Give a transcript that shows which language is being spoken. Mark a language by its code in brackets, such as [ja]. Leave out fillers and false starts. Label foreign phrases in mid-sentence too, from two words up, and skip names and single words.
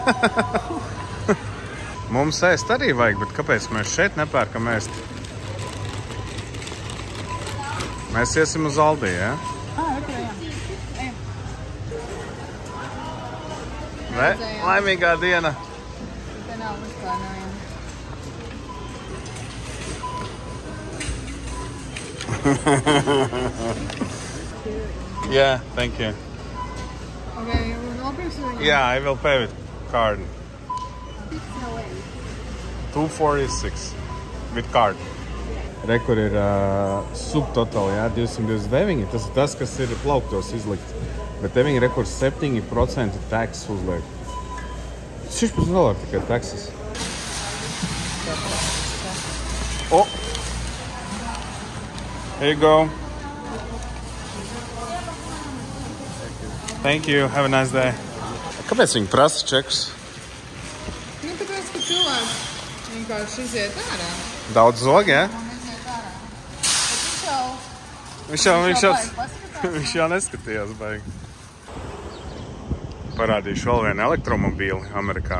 [lv] Mums ēst arī vajag, bet kāpēc mēs šeit nepērkam ēst? Mēs iesim uz Aldi, ja? Ne? Laimīgā diena. Te nav vispār neviena. [en] Yeah, thank you. Okay, you [lv] nopirksi viņu? [en] Yeah, I will pay with card. 246 with card. [lv] Rekur ir subtotal, jā, 229. Tas ir tas, kas ir plauktos izlikt. Bet te viņi rekur 7% taxes uzliek. $16 tikai taxes. Oh! [en] Here you go. Thank you. Have a nice day. [lv] Kāpēc viņi prasa čekus? Nu, tāpēc, ka cilvēks vienkārši iziet ārā. Daudz zog, jā? Bet Viņš jau neskatījās baigi. Parādīšu vēl vienu elektromobīli Amerikā.